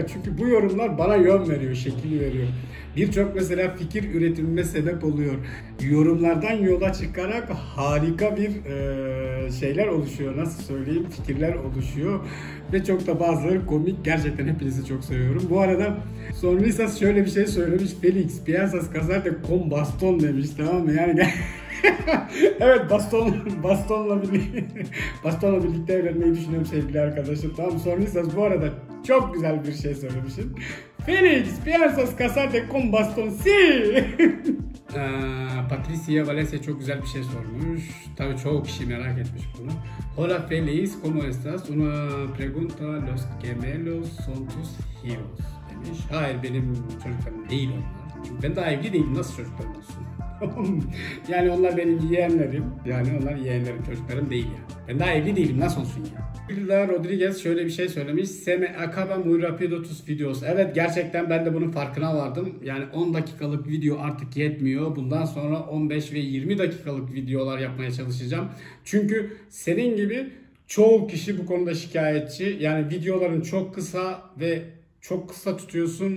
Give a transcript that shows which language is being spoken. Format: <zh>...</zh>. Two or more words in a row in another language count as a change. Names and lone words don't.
<tr>Çünkü bu yorumlar bana yön veriyor, şekil veriyor. Birçok mesela fikir üretimime sebep oluyor. Yorumlardan yola çıkarak harika bir şeyler oluşuyor. Nasıl söyleyeyim? Fikirler oluşuyor. Ve çok da bazıları komik. Gerçekten hepinizi çok seviyorum. Bu arada Sonrisas şöyle bir şey söylemiş.</tr> <es>Felix, piensas casarte con baston</es> <tr>demiş. Tamam mı? Yani evet bastonla birlikte evlenmeyi düşünüyorum sevgili arkadaşım. Tamam Sonrisas bu arada çok güzel bir şey söylemişsin.</tr> <es>Felix, piensas casarte con baston?</es> <tr>Sí. Patricia Valencia çok güzel bir şey sormuş. Tabii çoğu kişi merak etmiş bunu.</tr> <es>Hola Felix, ¿cómo estás? Una pregunta, los gemelos son tus hijos demiş.</es> <tr>Hayır benim çocuklarım değil onlar. Çünkü ben daha evli değilim. Nasıl çocuklarım olsun? Yani onlar benim yeğenlerim. Yani onlar yeğenlerim, çocuklarım değil yani. Ben daha evli değilim. Nasıl olsun ya? Hilda Rodriguez şöyle bir şey söylemiş.</tr> <es>Se me acaba muy rápido tus videos.</es> <tr>Evet gerçekten ben de bunun farkına vardım. Yani 10 dakikalık video artık yetmiyor. Bundan sonra 15 ve 20 dakikalık videolar yapmaya çalışacağım. Çünkü senin gibi Çoğu kişi bu konuda şikayetçi. Yani videoların çok kısa ve çok kısa tutuyorsun.</tr>